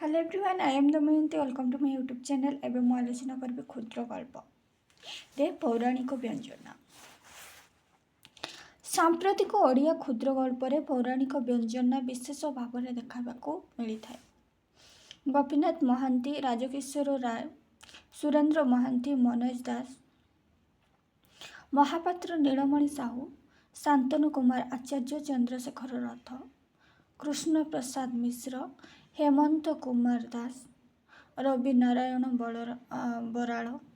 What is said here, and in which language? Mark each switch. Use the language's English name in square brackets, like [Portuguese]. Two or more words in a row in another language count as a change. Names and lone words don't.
[English] Hello everyone, I am Damayanti. Welcome to my YouTube channel. [Odia] ଏବେ ମୁଁ ଆଲୋଚନା କରିବି କ୍ଷୁଦ୍ର ଗଳ୍ପରେ ପୌରାଣିକ ବ୍ୟଞ୍ଜନା। ସାମ୍ପ୍ରତିକ ଓଡ଼ିଆ କ୍ଷୁଦ୍ର ଗଳ୍ପରେ ପୌରାଣିକ ବ୍ୟଞ୍ଜନା ବିଶେଷ ଭାବରେ ଦେଖାବାକୁ ମିଳିଥାଏ। ଗୋପୀନାଥ ମହାନ୍ତି, ରାଜକିଶୋର ରାୟ, ସୁରେନ୍ଦ୍ର ମହାନ୍ତି, ମନୋଜ ଦାସ, ମହାପାତ୍ର, ନୀଳମଣି ସାହୁ, ଶାନ୍ତନୁ କୁମାର ଆଚାର୍ଯ୍ୟ, ଚନ୍ଦ୍ରଶେଖର ରଥ, କୃଷ୍ଣ ପ୍ରସାଦ ମିଶ୍ର, ହେମନ୍ତ କୁମାର ଦାସ, ରବି ନାରାୟଣ ବରାଳ,